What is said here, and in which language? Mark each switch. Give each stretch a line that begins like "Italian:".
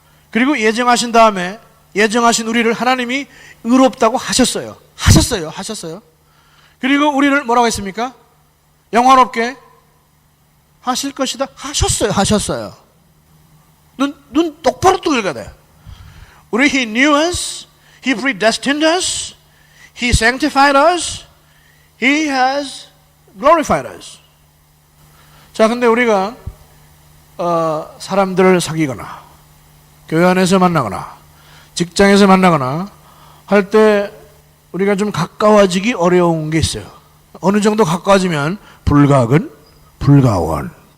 Korean: 그리고 예정하신 다음에 예정하신 우리를 하나님이 의롭다고 하셨어요. 하셨어요. 그리고 우리를 뭐라고 했습니까? 영화롭게 하실 것이다. 하셨어요. 눈 똑바로 뜨고 읽어야 돼요. 우리
English: He knew us, He predestined us, He sanctified us, He has glorified us.
Korean: 자, 근데 우리가 사람들을 사귀거나 교회 안에서 만나거나 직장에서 만나거나 할 때 우리가 좀 가까워지기 어려운 게 있어요. 어느 정도 가까워지면 불가근, 불가원.